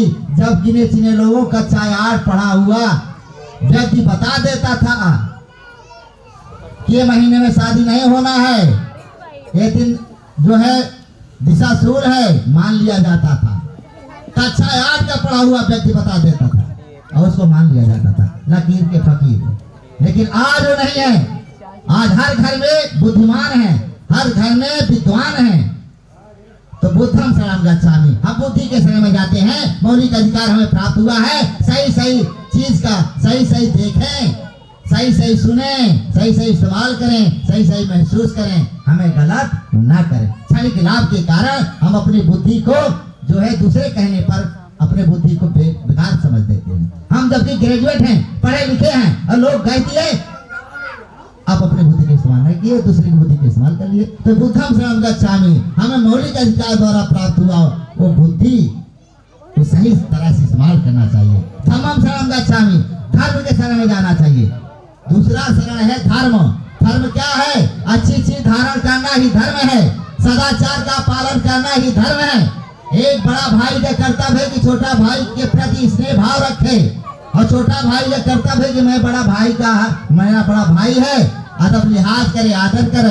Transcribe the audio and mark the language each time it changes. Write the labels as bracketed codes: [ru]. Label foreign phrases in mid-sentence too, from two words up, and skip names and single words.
[hi] जब गिने चिने लोगों का चाहे 8 पढ़ा हुआ व्यक्ति बता देता था कि ये महीने में शादी नहीं होना है, ये दिन जो है दिशाशूल है, मान लिया जाता था। कक्षा 8 का पढ़ा हुआ व्यक्ति बता देता था और उसको मान लिया जाता था, लकीर के फकीर। लेकिन आज वो नहीं है। आज हर घर में बुद्धिमान है, हर घर में विद्वान है। [pi] तो बुद्धम शरणं गच्छामि, [hi] हम बुद्धि के शरण में जाते हैं। मौलिक अधिकार हमें प्राप्त हुआ है, सही सही चीज का सही सही देखें, सही सही सुने, सही सही इस्तेमाल करें, सही सही महसूस करें, हमें गलत ना करें। क्षणिक लाभ के कारण हम अपनी बुद्धि को जो है दूसरे कहने पर अपने बुद्धि को बेकार समझ देते हैं। हम जबकि ग्रेजुएट हैं, पढ़े लिखे हैं, और लोग कहते हैं आप अपने बुद्धि का इस्तेमाल नहीं किए, दूसरे की बुद्धि का इस्तेमाल कर लिए। [pi] तो बुद्धम शरणं गच्छामि, [hi] हमें मौलिक अधिकार द्वारा प्राप्त हुआ वो बुद्धि को सही तरह से इस्तेमाल करना चाहिए। [pi] धम्मं शरणं गच्छामि, [hi] धर्म के शरण में जाना चाहिए। दूसरा शरण है धर्म। धर्म क्या है? अच्छी चीज धारण करना ही धर्म है, सदाचार का पालन करना ही धर्म है। एक बड़ा भाई का कर्तव्य है कि छोटा भाई के प्रति स्नेह भाव रखे, और छोटा भाई का कर्तव्य है कि मैं बड़ा भाई का, मेरा बड़ा भाई है, अदब लिहाज करे, आदर करे।